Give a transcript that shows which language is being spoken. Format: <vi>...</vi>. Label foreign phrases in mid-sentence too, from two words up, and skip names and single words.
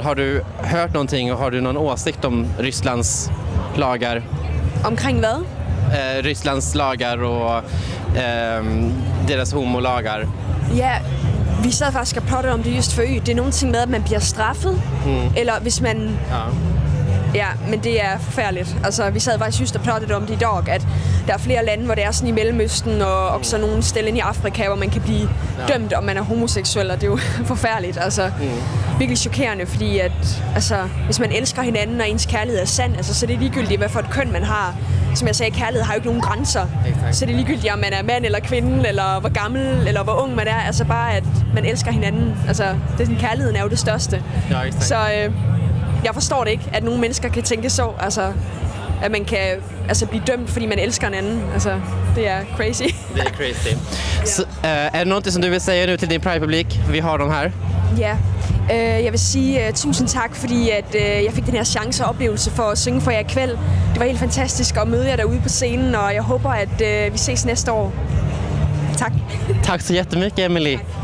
<sv>Har du hört någonting och har du någon åsikt om Rysslands lagar? Omkring vad? Rysslands lagar och deras homolagar. Ja.</sv> <da>Vi sad faktisk og plottede om det just før. Det er någonting med, at man bliver straffet. Eller hvis man... Ja, men det er forfærdeligt. Vi sad faktisk just og plottede om det i dag, at der er flere lande, hvor det er sådan i Mellemøsten, og også nogle steder i Afrika, hvor man kan blive dømt, om man er homoseksuel, og det er jo forfærdeligt. Virkelig chokerende, fordi at, hvis man elsker hinanden, og ens kærlighed er sand, så er det ligegyldigt, hvad for et køn man har. Som jeg sagde, kærlighed har jo ikke nogen grænser. Så det er ligegyldigt, om man er mand eller kvinde, eller hvor gammel, eller hvor ung man er. Bare at man elsker hinanden. Kærligheden er jo det største. Ja, så jeg forstår det ikke, at nogle mennesker kan tænke så. At man kan blive dømt, fordi man elsker en anden. Det er crazy.</da> <sv>Det är crazy. Så, är det något som du vill säga nu till din Pride-publik? Vi har dem här.</sv> <da>Ja, jeg vil sige tusind tak, fordi at, jeg fik den her chance og oplevelse for at synge for jer i kvæld. Det var helt fantastisk at møde jer derude på scenen, og jeg håber, at vi ses næste år. Tak.</da> <sv>Tack så jättemycket, Emily.</sv>